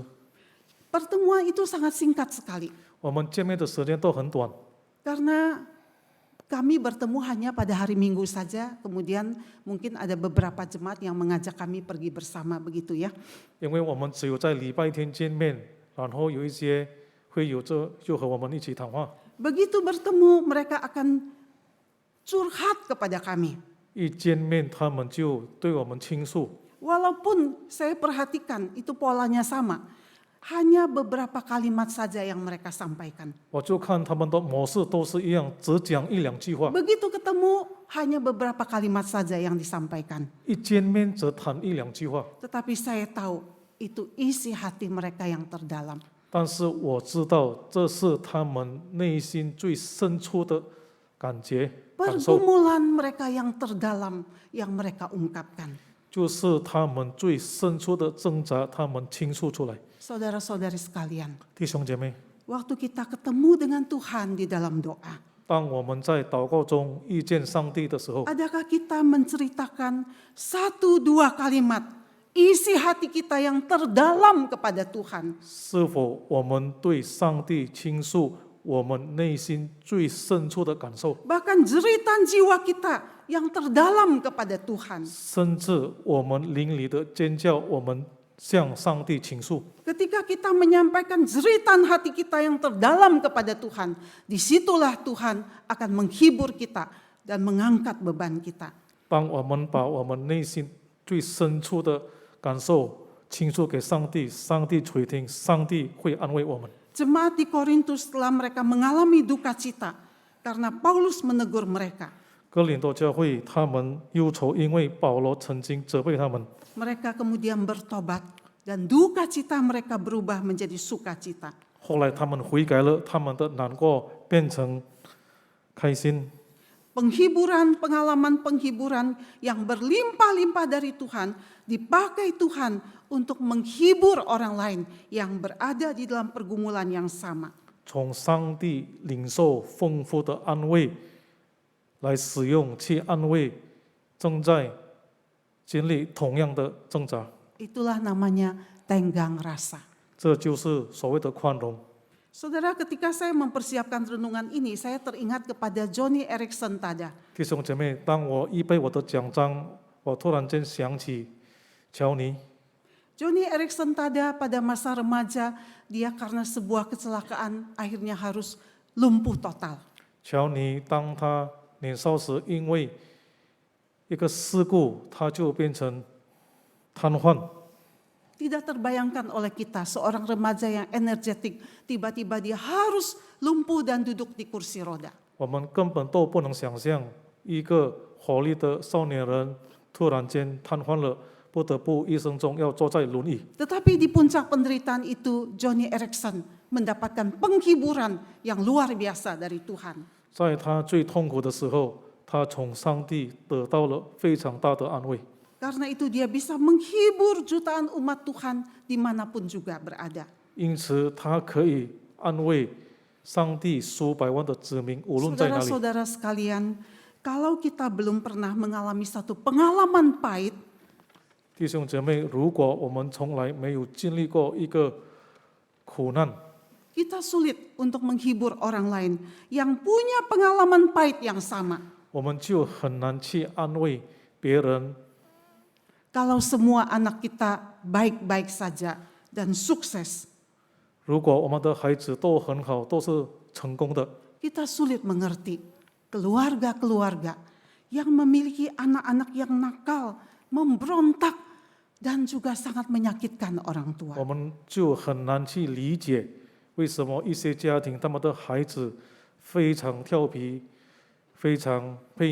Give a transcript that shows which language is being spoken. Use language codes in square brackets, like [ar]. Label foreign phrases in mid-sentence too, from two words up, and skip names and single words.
[id] Pertemuan itu sangat singkat sekali, [zh] 我们见面的时间都很短， [id] karena kami bertemu hanya pada hari Minggu saja, kemudian mungkin ada beberapa jemaat yang mengajak kami pergi bersama begitu ya. [zh] 因为我们只有在礼拜天见面，然后有一些会有就和我们一起谈话。 [id] Begitu bertemu mereka akan curhat kepada kami. [zh] 一见面，他们就对我们倾诉。 [id] Walaupun saya perhatikan itu polanya sama, hanya beberapa kalimat saja yang mereka sampaikan. [zh] 我就看他们的模式都是一样，只讲一两句话， [id] Begitu ketemu hanya beberapa kalimat saja yang disampaikan. [zh] 一见面则谈一两句话。 [id] Tetapi saya tahu itu isi hati mereka yang terdalam. [zh] 但是我知道这是他们内心最深处的感觉感受， [id] Pergumulan mereka yang terdalam yang mereka ungkapkan. [zh] 就是他们最深处的挣扎，他们倾诉出来。 [id] Saudara-saudari sekalian, [zh] 弟兄姐妹， [id] waktu kita ketemu dengan Tuhan di dalam doa, [zh] 当我们在祷告中遇见上帝的时候， [id] adakah kita menceritakan 1-2 kalimat isi hati kita yang terdalam kepada Tuhan? [zh] 是否我们对上帝倾诉我们内心最深处的感受， [id] Bahkan jeritan jiwa kita yang terdalam kepada Tuhan. [zh] 甚至我们灵里的尖叫，我们向上帝倾诉。 [id] Ketika kita menyampaikan jeritan hati kita yang terdalam kepada Tuhan, disitulah Tuhan akan menghibur kita dan mengangkat beban kita. [zh] 当我们把我们内心最深处的感受倾诉给上帝，上帝垂听，上帝会安慰我们。 [id] Jemaat di Korintus setelah mereka mengalami duka cita karena Paulus menegur mereka. [zh] 哥林多教会他们忧愁，因为保罗曾经责备他们， [id] Mereka kemudian bertobat dan duka cita mereka berubah menjadi sukacita. [zh] 后来他们悔改了，他们的难过变成开心。 [id] Penghiburan, pengalaman penghiburan yang berlimpah-limpah dari Tuhan dipakai Tuhan untuk menghibur orang lain yang berada di dalam pergumulan yang sama. [zh] 从上帝领受丰富的安慰，来使用去安慰正在经历同样的挣扎， [id] Itulah namanya tenggang rasa. [zh] 这就是所谓的宽容。 [id] Saudara, ketika saya mempersiapkan renungan ini, saya teringat kepada Johnny Erickson Tada. [zh] 弟兄姐妹，当我预备我的讲章，我突然间想起乔尼。 [id] Johnny Erickson Tada pada masa remaja, dia karena sebuah kecelakaan akhirnya harus lumpuh total. [zh] 乔尼当他年少时，因为一个事故，他就变成瘫痪。 [id] Tidak terbayangkan oleh kita seorang remaja yang energetik, tiba-tiba dia harus lumpuh dan duduk di kursi roda. [zh] 我们根本都不能想象，一个活力的少年人突然间瘫痪了，不得不一生中要坐在轮椅。 [id] Tetapi di puncak penderitaan itu, Johnny Erickson mendapatkan penghiburan yang luar biasa dari Tuhan. [zh] 在他最痛苦的时候，他从上帝得到了非常大的安慰。 [id] Karena itu dia bisa menghibur jutaan umat Tuhan dimanapun juga berada. [zh] 因此，他可以安慰上帝数百万的子民，无论在哪里。 [id] Saudara-saudara sekalian, kalau kita belum pernah mengalami satu pengalaman pahit, [zh] 弟兄姐妹，如果我们从来没有经历过一个苦难， [id] kita sulit untuk menghibur orang lain yang punya pengalaman pahit yang sama. [zh] 我们就很难去安慰别人。 [id] Kalau semua anak kita baik-baik saja dan sukses, [zh] 如果我们的孩子都很好，都是成功的， [id] kita sulit mengerti keluarga-keluarga yang memiliki anak-anak yang nakal, memberontak, dan juga sangat menyakitkan orang tua. [zh] 我们就很难去理解为什么一些家庭他们的孩子非常调皮，非常悖逆。